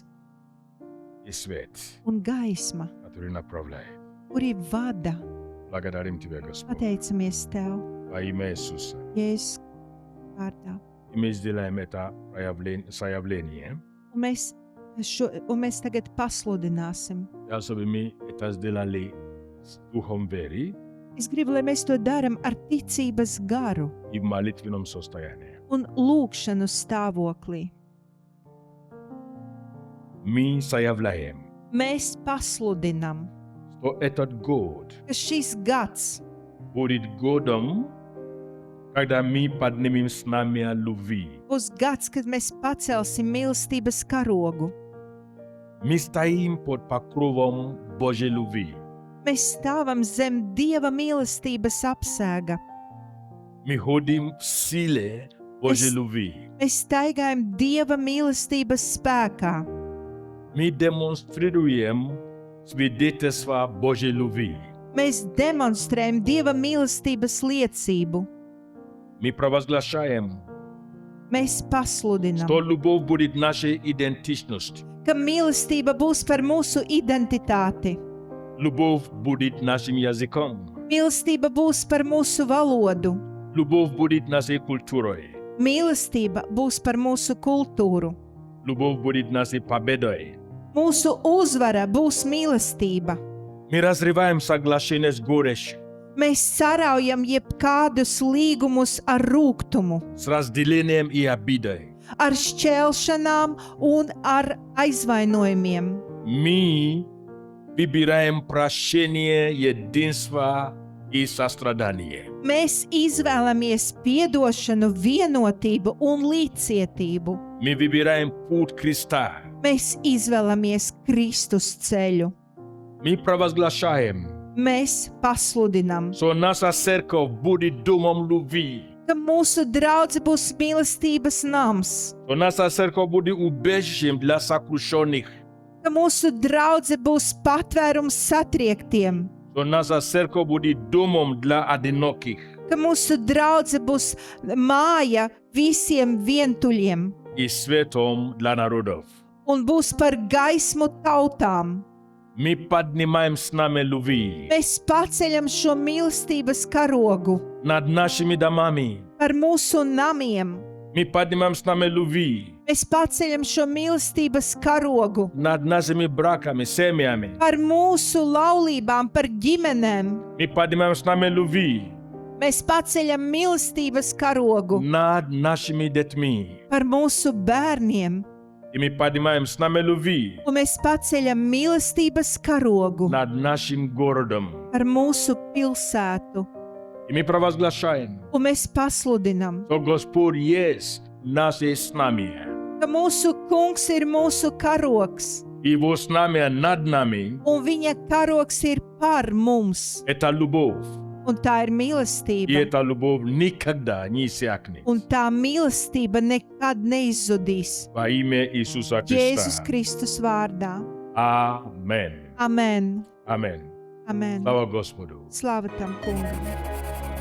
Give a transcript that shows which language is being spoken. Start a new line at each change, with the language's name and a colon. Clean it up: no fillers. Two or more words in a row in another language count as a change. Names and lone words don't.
Russian: и свет,
Latvian: un gaisma,
Russian: который направляет.
Latvian: kuri vada.
Russian: Благодарим Тебя, Господь,
Latvian: Pateicamies Tev,
Russian: во имя Иисуса.
Latvian: Jēzus vārdā.
Russian: И мы сделаем это заявление.
Latvian: Un mēs tagad pasludināsim.
Russian: Чтобы мы это сделали с духом веры,
Latvian: Es gribu, lai mēs to darām ar ticības garu
Russian: и в молитвенном состоянии.
Latvian: un lūkšanu stāvoklī.
Russian: Мы заявляем,
Latvian: Mēs pasludinām,
Russian: что этот год
Latvian: ka šis gads
Russian: будет годом, когда мы поднимем знамя любви.
Latvian: būs gads, kad mēs pacelsim mīlestības karogu.
Russian: Мы стоим под покровом Божьей любви.
Latvian: Mēs stāvam zem Dieva mīlestības apsēga.
Russian: Мы ходим в силе Божьей любви.
Latvian: Mēs staigājam Dieva mīlestības spēkā.
Russian: Мы демонстрируем свидетельство Божьей любви.
Latvian: Mēs demonstrējam Dieva mīlestības liecību.
Russian: Мы провозглашаем,
Latvian: Mēs pasludinām,
Russian: что любовь будет нашей идентичностью.
Latvian: ka mīlestība būs par mūsu identitāti.
Russian: Любовь будет нашим языком.
Latvian: Mīlestība būs par mūsu valodu.
Russian: Любовь будет нашей культурой.
Latvian: Mīlestība būs par mūsu kultūru.
Russian: Любовь будет нашей победой.
Latvian: Mūsu uzvara būs mīlestība.
Russian: Мы разрываем соглашение с горечью,
Latvian: Mēs saraujam jebkādus līgumus ar rūgtumu,
Russian: с разделением и обидой.
Latvian: ar šķelšanām un ar aizvainojumiem.
Russian: Мы выбираем прощение, единство и сострадание.
Latvian: Mēs izvēlamies piedošanu, vienotību un līdzcietību.
Russian: Мы выбираем путь Христа.
Latvian: Mēs izvēlamies Kristus ceļu.
Russian: Мы провозглашаем,
Latvian: Mēs pasludinām,
Russian: что наша церковь будет домом любви.
Latvian: ka mūsu draudze būs mīlestības nams,
Russian: Что наша церковь будет убежищем для сокрушенных.
Latvian: ka mūsu draudze būs patvērums satriektiem,
Russian: Что наша церковь будет домом для одиноких
Latvian: ka mūsu draudze būs māja visiem vientuļiem
Russian: и светом для народов.
Latvian: un būs par gaismu tautām.
Russian: Мы поднимаем знамя любви
Latvian: Mēs paceļam šo mīlestības karogu
Russian: над нашими домами.
Latvian: par mūsu namiem.
Russian: Мы поднимаем знамя любви
Latvian: Mēs paceļam šo mīlestības karogu
Russian: над нашими браками, семьями.
Latvian: par mūsu laulībām, par ģimenēm.
Russian: Мы поднимаем знамя любви
Latvian: Mēs paceļam mīlestības karogu
Russian: над нашими детьми.
Latvian: par mūsu bērniem,
Russian: И мы поднимаем знамя любви
Latvian: un mēs paceļam mīlestības karogu
Russian: над нашим городом.
Latvian: par mūsu pilsētu,
Russian: И мы провозглашаем,
Latvian: un mēs pasludinām,
Russian: что Господь есть наше знамя.
Latvian: ka mūsu kungs ir mūsu karogs,
Russian: И его знамя над нами
Latvian: un viņa karogs ir par mums, –
Russian: это любовь.
Latvian: un tā ir
Russian: И
Latvian: mīlestība.
Russian: эта любовь никогда не иссякнет.
Latvian: Un tā mīlestība nekad neizzudīs.
Russian: Во имя Иисуса
Latvian: Jēzus
Russian: Христа.
Latvian: Kristus vārdā. Amen. Amen. Amen. Amen.
Russian: Слава Господу.
Latvian: Slava tam kungam.